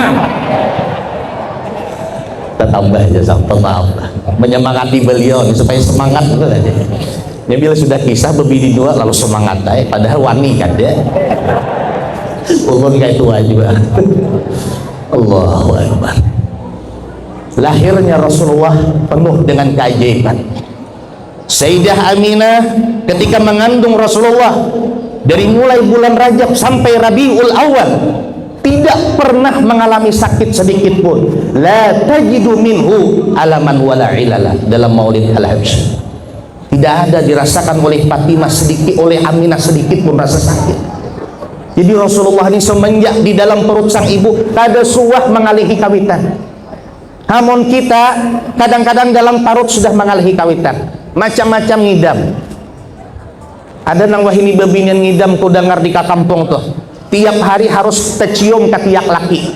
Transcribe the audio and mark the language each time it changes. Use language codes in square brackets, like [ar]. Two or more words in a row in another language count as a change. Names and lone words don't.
[id] Tambah aja sampai maaf menyemangati beliau supaya semangat gitu aja. [bjn] Ya bila sudah kisah berbini dua lalu semangat aja, padahal wani kan dia. Ulun kayak tua juga. [ar] Allahu Akbar. [id] Lahirnya Rasulullah penuh dengan keajaiban. Sayyidah Aminah ketika mengandung Rasulullah dari mulai bulan Rajab sampai Rabiul Awal tidak pernah mengalami sakit sedikit pun. [ar] La tajidu minhu alaman wala ilala dalam Maulid Al-Habsyi. [id] Tidak ada dirasakan oleh Fatimah sedikit, oleh Aminah sedikit pun rasa sakit. [bjn] Jadi Rasulullah ini semenjak di dalam perut sang ibu kada suah mengalihi kawitan. Namun kita kadang-kadang dalam parut sudah mengalihi kawitan, macam-macam ngidam. Ada nang wahini bebinian ngidam ku dengar di kampung tuh. Tiap hari harus tercium ke tiak laki.